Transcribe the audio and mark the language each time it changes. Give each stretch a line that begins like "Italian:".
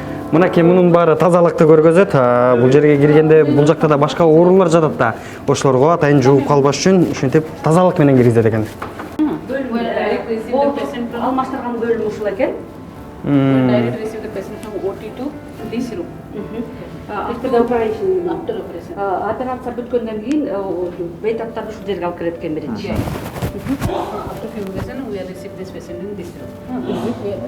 Kyrgyz: Мынакей мунун баары тазалыкты көргөзөт. Бул жерге киргенде бул жакта да башка оорулар жатат да. Ошолорго атайын жууп калбаш үчүн ушинтип тазалык менен киргизет экен. Алмаштырган бөлүм ушул экен.
English: Direct receive the patient from OT to this room. After the operation. After operation.
Kyrgyz: Операция бүткөндөн кийин бейтаптарды ушул жерге алып келет экен биринчи.
English: After fumigation, we are receive this patient in this room.